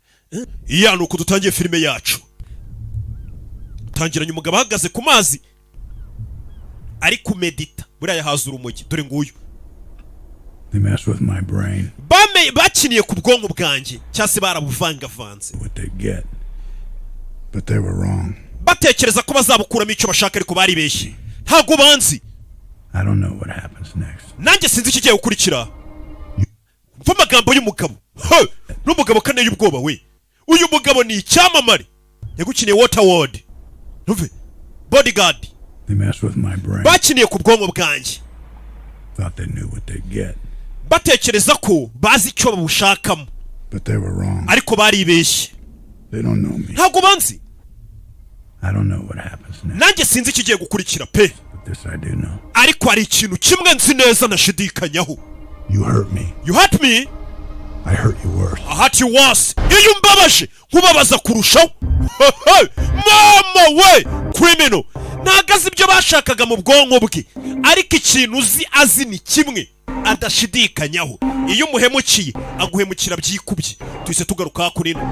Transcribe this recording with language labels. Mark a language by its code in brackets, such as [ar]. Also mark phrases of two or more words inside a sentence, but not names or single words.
[rw] iya nuko dutangiye filime yacu. Tangiranye umugabo ahagaze ku mazi ari kumedita buriya yahaza urumogi dore nguyu. [en] They mess with my brain. [rw] Bakiniye ku bwonko bwanjye cyase barabuvangavanze. [en] What they get. But they were wrong. [rw] Batekereza ko bazabukuramo icyo bashaka ariko bari beshye. Ntago banzi. [en] I don't know what happens next. [rw] Nanjye sinzi ikigiye gukurikira. Mva magambo y'umugabo. N'umugabo kane y'ubwoba we. Uyu mugabo ni icyamamare. Yagukiniye Waterworld. Nuve. Bodyguard. [en] They mess with my brain. [rw] Bakiniye ku bwonko bwanjye. [en] Thought they knew what they get. [rw] Batekereza ko bazi icyo babushakamo. [en] But they were wrong. [rw] Ariko bari beshye. [en] They don't know me. [rw] Ntago banzi. [en] I don't know what happens next. [rw] Nanjye sinzi ikigiye gukurikira pe. [en] But this I do know. [rw] Ariko hari ikintu kimwe nzi neza nashidikanyaho. [en] You hurt me. You hurt me? I hurt you worse. I hurt you worse. [rw] Iyo mbabaje nkubabaza kurushaho. Mama we criminal. Nagaze ibyo bashakaga mu bwonko bwe. Ariko ikintu uzi azi ni kimwe adashidikanyaho. Iyo umuhemukiye aguhemukira byikubye. Twise tugaruka kuri no.